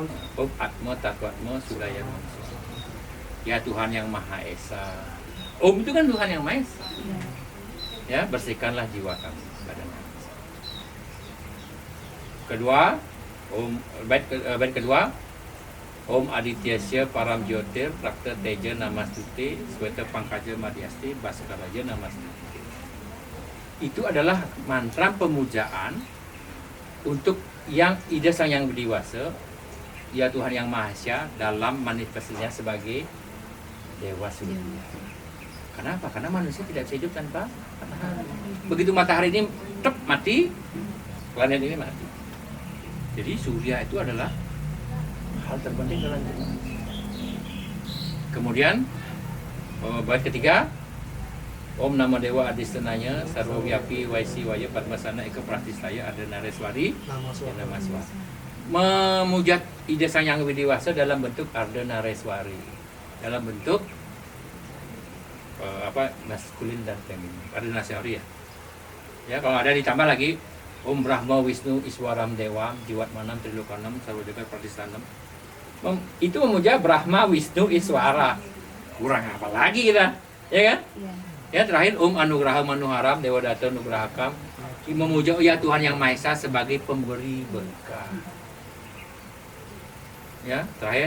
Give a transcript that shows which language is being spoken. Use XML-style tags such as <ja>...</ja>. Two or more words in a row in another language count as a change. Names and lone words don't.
<sa>ॐ आत्म तत्त्वात्म सुलय.</sa> <id>Ya Tuhan yang Maha Esa. Om itu kan Tuhan yang Maha Esa. Iya. Ya, bersihkanlah jiwa kami, badan kami. Kedua, bait kedua,</id> <sa>ॐ आदित्यस्य परम् ज्योतिर् प्रक्त तेज नमस्तुते श्वेत पङ्कज मध्यस्ति भास्कराज नमस्तुते.</sa> <id>Itu adalah mantra pemujaan untuk yang Ida Sang Yang Widiwasa, ya Tuhan yang Maha Esa dalam manifestasinya sebagai Dewa Surya. Kenapa? Karena manusia tidak bisa hidup tanpa matahari. Begitu matahari ini mati, planet ini mati. Jadi surya itu adalah hal terpenting dalam hidup. Kemudian bait ketiga,</id> <sa>ॐ नम देव अधिष्ठानाय सर्व व्यापि वैसि वय पद्मासन एक प्रतिष्ठाय अर्ध नारेश्वरि</sa> <id>Nama suara. Namaswa. Memujat Ida Sang Yang Widiwasa dalam bentuk Arda Nareswari, dalam bentuk maskulin dan feminin. Arda Nareswari ya. Ya, kalau ada ditambah lagi</id> <sa>ॐ ब्रह्म विष्णु ईश्वरम् देव जीवत् मनम् त्रिलोकानाम् सर्वदेक प्रतिष्ठानम्.</sa> <id>Itu memuja Brahma Wisnu Iswara. Kurang apa lagi kita? Ya kan? Iya. Ya, terakhir</id> <sa>ॐ अनुग्रह मनुहरम् देव दत नुग्रहकम्,</sa> <id>memuja ya Tuhan yang Maha Esa sebagai pemberi berkah. Ya, terakhir</id>